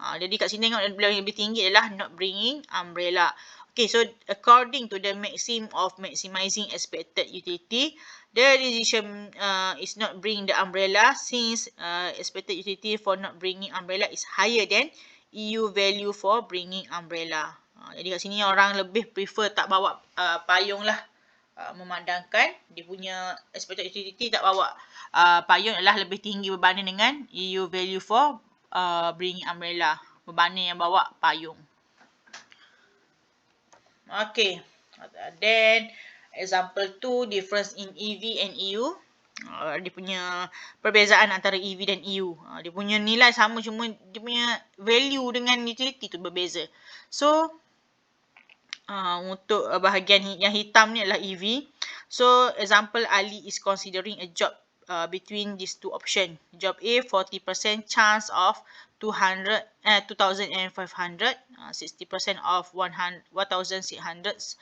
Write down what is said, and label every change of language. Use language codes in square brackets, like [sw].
[ms] Jadi kat sini tengok yang lebih tinggi adalah [en] not bringing umbrella. Okay, so according to the maxim of maximizing expected utility, the decision is not bring the umbrella since expected utility for not bringing umbrella is higher than EU value for bringing umbrella. [ms] Jadi kat sini orang lebih prefer tak bawa payung lah. Memandangkan dia punya expected utility tak bawa payung adalah lebih tinggi berbanding dengan [en] EU value for bringing umbrella, [ms] berbanding yang bawa payung. [en] Okay, then example 2, difference in EV and EU. [ms] Dia punya perbezaan antara EV dan EU. Dia punya nilai sama, cuma dia punya value dengan utility tu berbeza. So untuk bahagian yang hitam ni adalah EV. [en] So example, Ali is considering a job between these two options. Job A, 40% chance of 2,500, 60% of 1,600.